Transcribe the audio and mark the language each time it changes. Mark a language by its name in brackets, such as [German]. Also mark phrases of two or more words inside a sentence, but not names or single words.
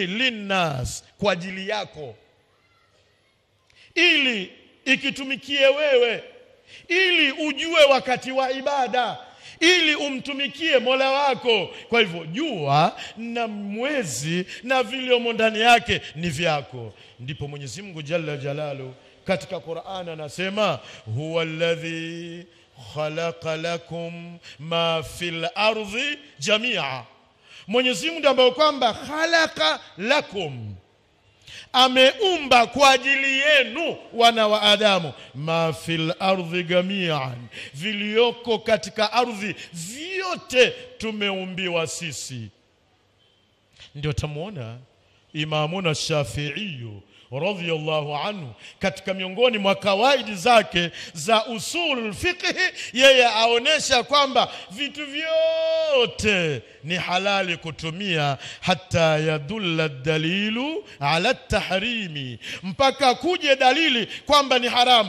[Swahili] Linnas, kwa ajili yako, ili ikitumikie wewe, ili ujue wakati wa ibada, ili umtumikie Mola wako. Kwa hivyo jua na mwezi na viliomo ndani yake ni vyako. Ndipo Mwenyezi Mungu [Arabic] جل جلاله [Swahili] katika Qur'an anasema [Arabic] هو الذي خلق لكم ما في الأرض جميعا. [Swahili] Mwenyezi Mungu ambaye kwamba [Arabic] خلق لكم, [Swahili] ameumba kwa ajili yenu wana wa Adamu, [Arabic] ما في الأرض جميعا, [Swahili] vilioko katika ardhi vyote tumeumbiwa sisi. Ndio tamuona Imamuna Shafi'i [Arabic] رضي الله عنه [Swahili] katika miongoni mwa kawaidi zake za [Arabic] أصول الفقه, [Swahili] yeye aonesha kwamba vitu vyote ni halali kutumia, hata [Arabic] يدل الدليل على التحريم, [Swahili] mpaka kuje dalili kwamba ni haramu.